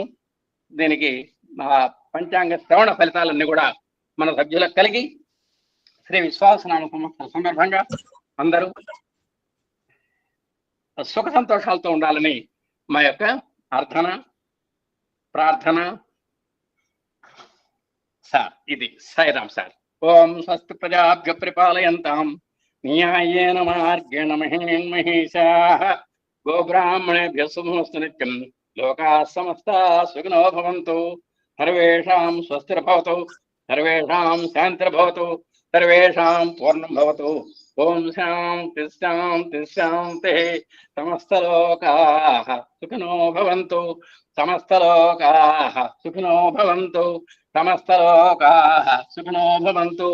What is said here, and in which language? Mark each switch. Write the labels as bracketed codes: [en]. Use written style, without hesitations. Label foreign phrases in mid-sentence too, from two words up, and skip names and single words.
[te] దీనికి పంచాంగ శ్రవణ ఫలితాలన్నీ కూడా మన సభ్యులకు కలిగి శ్రీ విశ్వాసనామ సంవత్సర సందర్భంగా అందరూ సుఖ సంతోషాలతో ఉండాలని మా యొక్క ప్రార్థన సార్. ఇది సాయిరాం సార్. [sa] ఓం స్వస్తి ప్రజాభ్య పరిపాలయంతాం న్యాయేన మార్గేణ మహేషాః గోబ్రాహ్మణేభ్యः శుభమస్తు నిత్యం. లోకాः సమస్తాः సుఖినో భవంతు. సర్వేషాం స్వస్తిర్భవతు, సర్వేషాం శాంతిర్భవతు, సర్వేషాం పూర్ణం భవతు. ఓం శాంతి శాంతి శాంతి. సమస్తలోకాః సుఖినో భవంతు, సమస్తలోకాః సుఖినో భవంతు, సమస్తలోకాః సుఖినో భవంతు.